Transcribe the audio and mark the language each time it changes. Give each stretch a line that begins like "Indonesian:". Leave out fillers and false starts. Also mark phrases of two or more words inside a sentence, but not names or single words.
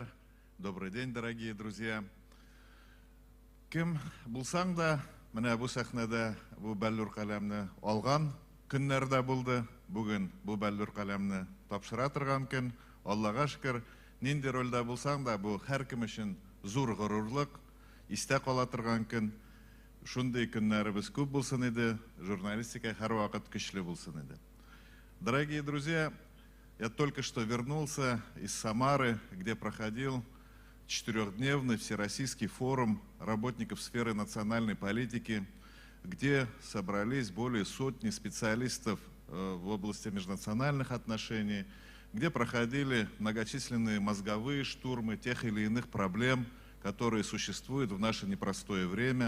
Russian: Добрый день, дорогие друзья.
Tatar: Кем булсаң да, менә бу сәхнәдә бу бәллүр каләмне алган көннәрдә булды. Бүген бу бәллүр каләмне тапшыра торган көн. Аллага шөкер, нинди рольдә булсаң да, бу һәркем өчен зур горурлык, истә кала торган көн. Шундый көннәребез күп булсын иде, журналистика һәр вакыт көчле булсын иде.
Russian: Дорогие друзья, я только что вернулся из Самары, где проходил 4-дневный всероссийский форум работников сферы национальной политики, где собрались более сотни специалистов в области межнациональных отношений, где проходили многочисленные мозговые штурмы тех или иных проблем, которые существуют в наше непростое время.